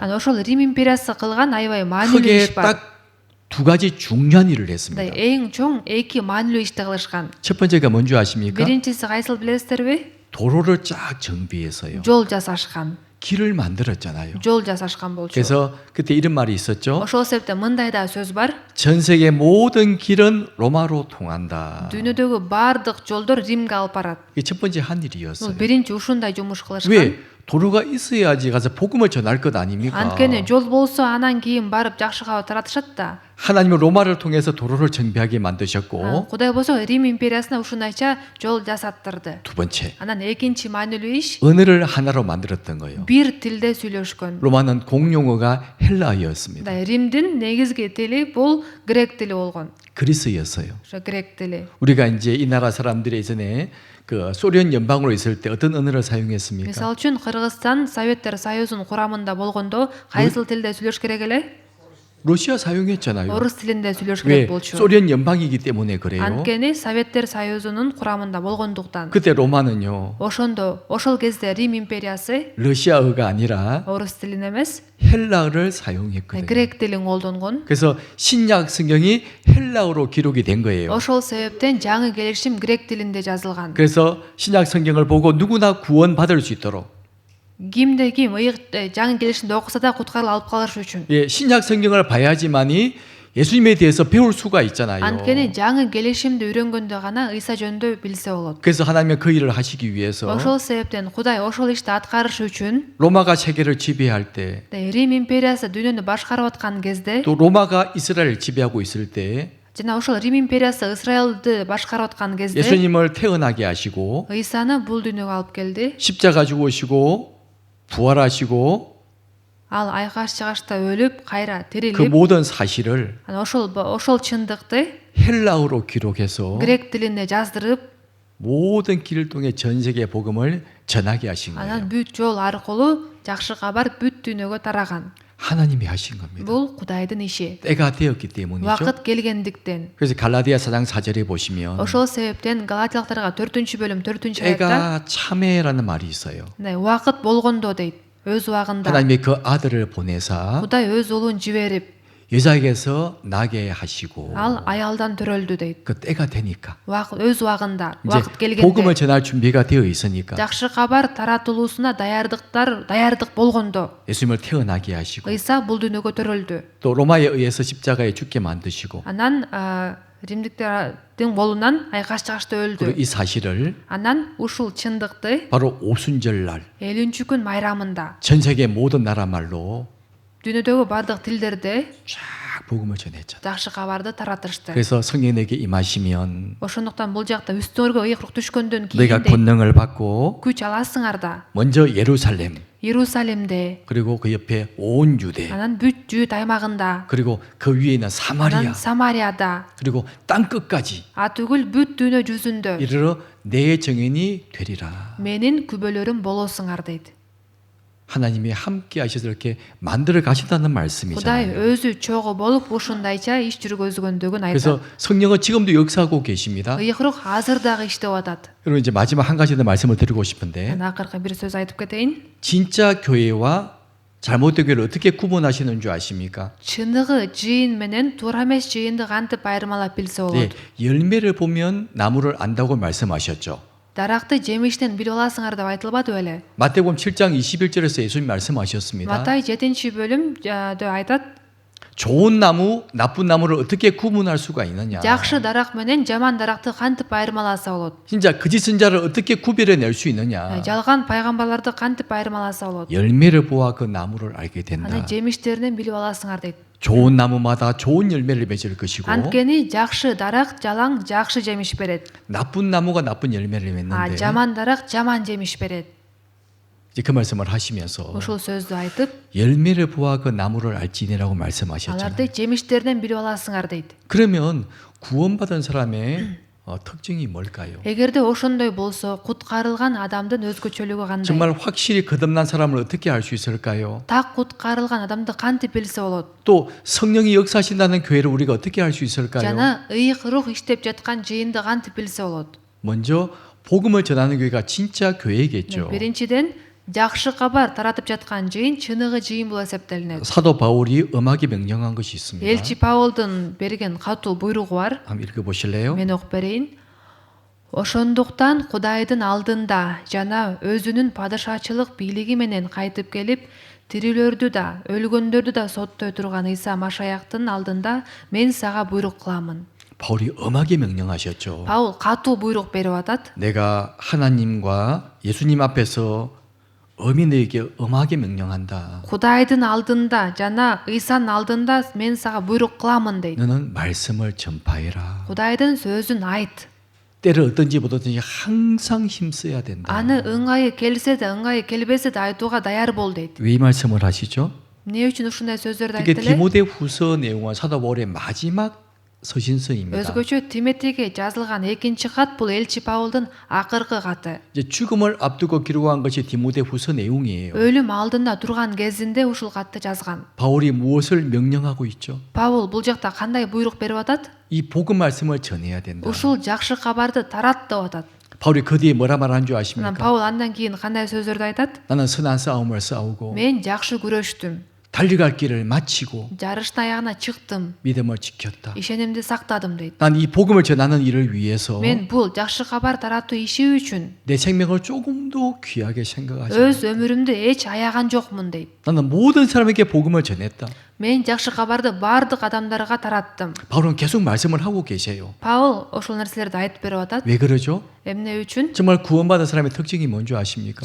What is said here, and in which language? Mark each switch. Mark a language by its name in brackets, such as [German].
[Kyrgyz] ошол Рим империясы кылган аябай маанилүү [Korean] 크게 [Kyrgyz] иш бар. [Korean] 딱 두 가지 중요한 일을 했습니다. [Kyrgyz] эң чоң эки маанилүү ишти кылышкан. [Korean] 첫 번째가 뭔지 아십니까? [Kyrgyz] биринчиси кайсыл билесиздерби? [Korean] 도로를 쫙 정비해서요. [Kyrgyz] жол жасашкан. [Korean] 길을 만들었잖아요. [Kyrgyz] жол жасашкан болчу. [Korean] 그래서 그때 이런 말이 있었죠. [Kyrgyz] ошол себептен мындай да сөз бар. [Korean] 전 세계 모든 길은 로마로 통한다. [Kyrgyz] дүйнөдөгү баардык жолдор Римге алып барат. [Korean] 이게 첫 번째 한 일이었어요. [Kyrgyz] биринчи ушундай жумуш кылышкан. [Korean] 왜? 도로가 있어야지 가서 복음을 전할 것 아닙니까? [Kyrgyz] анткени жол болсо анан кийин барып жакшы кабар таратышат да. [Korean] 하나님은 로마를 통해서 도로를 정비하게 만드셨고 [Kyrgyz] кудай болсо Рим империясына ушундайча жол жасаттырды. [Korean] 두 번째 [Kyrgyz] анан экинчи маанилүү иш [Korean] 언어를 하나로 만들었던 거예요. [Kyrgyz] бир тилде сүйлөшкөн. [Korean] 로마는 공용어가 헬라어였습니다. [Kyrgyz] Римдин негизги тили бул грек тили болгон. [Korean] 그리스였어요. [Kyrgyz] ошо грек тили. [Korean] 우리가 이제 이 나라 사람들이 예전에 그 소련 연방으로 있을 때 어떤 언어를 사용했습니까? [Kyrgyz] мисалы үчүн Кыргызстан Советтер Союзунун курамында болгондо кайсыл тилде сүйлөш керек эле? [Korean] 러시아 사용했잖아요. [Kyrgyz] орус тилинде сүйлөш [Korean] 왜? [Kyrgyz] керек болчу. [Korean] 소련 연방이기 때문에 그래요. [Kyrgyz] анткени Советтер Союзунун курамында болгондуктан. [Korean] 그때 로마는요. [Kyrgyz] ошондо ошол кезде Рим империясы [Korean] 러시아어가 아니라 [Kyrgyz] орус тилин эмес, [Korean] 헬라어를 사용했거든요. [Kyrgyz] грек тилин колдонгон. [Korean] 그래서 신약 성경이 헬라어로 기록이 된 거예요. [Kyrgyz] ошол себептен жаңы келишим грек тилинде жазылган. [Korean] 그래서 신약 성경을 보고 누구나 구원받을 수 있도록 [Kyrgyz] кимде ким жаңы келишимди окуса да куткарып алып калыш үчүн. [Korean] 예, 신약 성경을 봐야지만이 예수님에 대해서 배울 수가 있잖아요. [Kyrgyz] анткени жаңы келишимди үйрөнгөндө гана ыйса жөнүндө билсе болот. [Korean] 그래서 하나님은 그 일을 하시기 위해서 [Kyrgyz] ошол себептен Кудай ошол ишти аткарыш үчүн [Korean] 로마가 세계를 지배할 때, [Kyrgyz] Рим империясы дүйнөнү башкарып аткан кезде [Korean] 또 로마가 이스라엘을 지배하고 있을 때 [Kyrgyz] жана ошол Рим империясы Израилди башкарып аткан кезде [Korean] 예수님을 태어나게 하시고 [Kyrgyz] ыйсаны бул дүйнөгө алып келди. [Korean] 십자가 죽으시고 부활하시고 [Kyrgyz] ал айкаш чыгашта өлүп кайра [Korean] 그 [Kyrgyz] тирилип [Korean] 모든 사실을 [Kyrgyz] ошол чындыкты [Korean] 헬라어로 기록해서 [Kyrgyz] грек тилинде жаздырып [Korean] 모든 길을 통해 전 세계 복음을 전하게 하신 거예요. [Kyrgyz] анан бүт жол аркылуу жакшы кабар бүт дүйнөгө тараган. [Korean] 하나님이 하신 겁니다. [Kyrgyz] бул Кудайдын иши. [Korean] 때가 되었기 때문이죠. [Kyrgyz] убакыт келгендиктен. [Korean] 그래서 갈라디아 4장 4절에 보시면 [Kyrgyz] ошол себептен Галатиялыктарга 4-бөлүм 4-аятта [Korean] 때가 참회라는 말이 있어요. [Kyrgyz] убакыт болгондо дейт. өз убагында. [Korean] 하나님이 그 아들을 보내사 [Kyrgyz] Кудай өз улун жиберип, [Korean] 여자에게서 나게 하시고 [Kyrgyz] ал аялдан төрөлдү дейт. [Korean] 그 때가 되니까 [Kyrgyz] өз убагында, [Korean] 이제 [Kyrgyz] убакыт келгенде [Korean] 복음을 전할 준비가 되어 있으니까 [Kyrgyz] жакшы кабар таратылуусуна даярдык болгондо [Korean] 예수님을 태어나게 하시고 [Kyrgyz] ыйса бул дүйнөгө төрөлдү. [Korean] 또 로마에 의해서 십자가에 죽게 만드시고 [Kyrgyz] анан римдиктердин колунан айкаш чыгашта [Korean] 그리고 [Kyrgyz] өлдү. [Korean] 이 사실을 [Kyrgyz] анан ушул чындыкты [Korean] 바로 오순절날 [Kyrgyz] 50-күн майрамында [Korean] 전 세계 모든 나라 말로 [Kyrgyz] дүйнөдөгү бардык тилдерде [Korean] 쫙 복음을 전했잖아요. [Kyrgyz] жакшы кабарды таратышты. [Korean] 그래서 성령에게 임하시면 [Kyrgyz] ошондуктан бул жакта үстүңөргө ыйык рух түшкөндөн [Korean] 너희가 [Kyrgyz] кийин [Korean] 권능을 받고 [Kyrgyz] күч аласыңар да. [Korean] 먼저 예루살렘 [Kyrgyz] Иерусалимде, [Korean] 그리고 그 옆에 온 유대 [Kyrgyz] анан бүт Жүйүт аймагында, [Korean] 그리고 그 위에 있는 [Kyrgyz] анан [Korean] 사마리아 [Kyrgyz] Самарияда, [Korean] 그리고 땅 끝까지 [Kyrgyz] түгүл бүт дүйнө жүзүндө [Korean] 이르러 내 정인이 되리라. [Kyrgyz] менин күбөлөрүм болосуңар дейт. [Korean] 하나님이 함께 하셔서 이렇게 만들어 가신다는 [Kyrgyz] Кудай [Korean] 말씀이잖아요. [Kyrgyz] өзү чогуу болуп ушундайча иш жүргөзгөндүгүн [Korean] 그래서 [Kyrgyz] айтат. [Korean] 성령은 지금도 역사하고 계십니다. [Kyrgyz] ыйык рух азыр дагы иштеп атат. [Korean] 그리고 이제 마지막 한 가지 더 말씀을 드리고 싶은데 [Kyrgyz] Анан акыркы бир сөз айтып кетейин. [Korean] 진짜 교회와 잘못된 교회를 어떻게 구분하시는 줄 아십니까? [Kyrgyz] Чыныгы жыйын менен туура эмес жыйынды кантип айырмалап билсе [Korean] 네, [Kyrgyz] болот. [Korean] 열매를 보면 나무를 안다고 말씀하셨죠. [Kyrgyz] Даракты жемиштен билип аласыңар деп айтылбады беле? [Korean] 마태복음 7장 21절에서 예수님 말씀하셨습니다. [Kyrgyz] Матай 7-бөлүмдө айтат: [Korean] 좋은 나무, 나쁜 나무를 어떻게 구분할 수가 있느냐? [Kyrgyz] жакшы дарак менен жаман даракты кантип айырмаласа болот? [Korean] 진짜 거짓 선자를 어떻게 구별해낼 수 있느냐? [Kyrgyz] жалган пайгамбарларды кантип айырмаласа болот? [Korean] 열매를 보아 그 나무를 알게 된다. [Kyrgyz] анан жемиштеринен билип аласыңар дейт. [Korean] 좋은 나무마다 좋은 열매를 맺을 것이고 [Kyrgyz] анткени жакшы дарак жалаң жакшы жемиш берет. [Korean] 나쁜 나무가 나쁜 열매를 맺는데 [Kyrgyz] жаман дарак жаман жемиш берет. [Korean] 이제 그 말씀을 하시면서 [Kyrgyz] ушул сөздү айтып, [Korean] 열매를 보아 그 나무를 알지니라고 말씀하셨잖아요. [Kyrgyz] аларды жемиштеринен билип аласыңар дейт. [Korean] 그러면 구원받은 사람의 특징이 뭘까요? [Kyrgyz] эгерде ошондой болсо куткарылган адамдын өзгөчөлүгү кандай? [Korean] 정말 확실히 거듭난 사람을 어떻게 알 수 있을까요? [Kyrgyz] Так куткарылган адамды кантип билсе болот? [Korean] 또 성령이 역사하신다는 교회를 우리가 어떻게 알 수 있을까요? [Kyrgyz] Жана ыйык рух иштеп жаткан жыйынды кантип билсе болот? [Korean] 먼저 복음을 전하는 교회가 진짜 교회겠죠. [Kyrgyz] Биринчиден, жакшы кабар таратып жаткан жыйын чыныгы жыйын болуп эсептелинет. [Korean] 사도 바울이 엄하게 명령한 것이 있습니다. [Kyrgyz] Элчи Павлдун берген катуу буйругу бар. [Korean] 한번 읽어보실래요? [Kyrgyz] Мен окуп берейин. Ошондуктан Кудайдын алдында жана өзүнүн падышачылык бийлиги менен кайтып келип, тирилөрдү да, өлгөндөрдү да соттой турган Ыйса Машаяктын алдында мен сага буйрук кыламын. [Korean] 바울이 엄하게 명령하셨죠. [Kyrgyz] Паул катуу буйрук берип атат. [Korean] 내가 하나님과 예수님 앞에서 어민에게 엄하게 명령한다. [Kyrgyz] Кудайдын алдында жана Ыйсанын алдында мен сага буйрук кыламын дейт. [Korean] 너는 말씀을 전파해라. [Kyrgyz] Кудайдын сөзүн айт. [Korean] 때를 어떤지 보든지 항상 힘써야 된다. [Kyrgyz] Аны ыңгайы келсе да, ыңгайы келбесе да айтууга даяр бол дейт. [Korean] 왜 이 말씀을 하시죠? [Kyrgyz] Эмне үчүн ушундай сөздөрдү [Korean] 이게 [Kyrgyz] айтты эле? [Korean] 디모데후서 내용은 사도 바울의 마지막 서신서입니다. [Kyrgyz] Өзгөчө Тиметейге жазылган экинчи кат бул элчи Павлдун акыркы каты. [Korean] 이제 죽음을 앞두고 기록한 것이 디모데후서 내용이에요. [Kyrgyz] Өлүм алдында турган кезинде ушул катты жазган. [Korean] 바울이 무엇을 명령하고 있죠? [Kyrgyz] Павул бул жакта кандай буйрук берип атат? [Korean] 이 복음 말씀을 전해야 된다. [Kyrgyz] Ушул жакшы кабарды тарат деп атат. [Korean] 바울이 그 뒤에 뭐라 말한 줄 [Kyrgyz] Анан [Korean] 아십니까? [Kyrgyz] Павул андан кийин кандай сөздөрдү айтат? [Korean] 나는 선한 싸움을 싸우고 [Kyrgyz] Мен жакшы күрөштүм. [Korean] 달려갈 길을 마치고 [Kyrgyz] Жарыштын аягына чыктым. [Korean] 믿음을 지켰다. [Kyrgyz] Ишенимди сактадым дейт. [Korean] 난 이 복음을 전하는 일을 위해서 [Kyrgyz] Мен бул жакшы кабар таратуу иши үчүн [Korean] 내 생명을 조금도 귀하게 생각하지 [Kyrgyz] өз [Korean] 않았다. [Kyrgyz] өмүрүмдү эч аяган жокмун дейт. [Korean] 나는 모든 사람에게 복음을 전했다. [Kyrgyz] Мен жакшы кабарды бардык адамдарга тараттым. [Korean] 바울은 계속 말씀을 하고 계세요. [Kyrgyz] Паул ошол нерселерди айтып берип атат. [Korean] 왜 그러죠? [Kyrgyz] Эмне үчүн? [Korean] 정말 구원받은 사람의 특징이 뭔지 아십니까?